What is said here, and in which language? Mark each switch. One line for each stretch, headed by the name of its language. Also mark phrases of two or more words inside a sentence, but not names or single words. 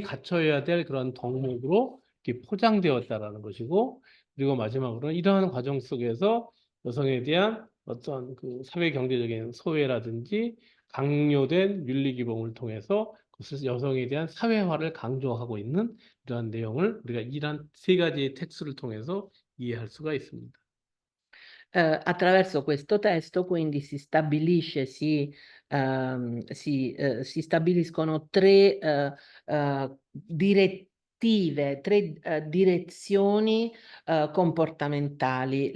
Korean: 갖춰야 될 그런 덕목으로 이렇게 포장되었다라는 것이고, 그리고 마지막으로는 이러한 과정 속에서 여성에 대한 어떤 그 사회 경제적인 소외라든지 강요된 윤리 기본을 통해서 그것을 여성에 대한 사회화를 강조하고 있는 이러한 내용을 우리가 이러한 세 가지의 텍스트를 통해서 이해할 수가 있습니다.
Italian: Attraverso questo testo quindi si stabiliscono tre direttive, tre direzioni comportamentali.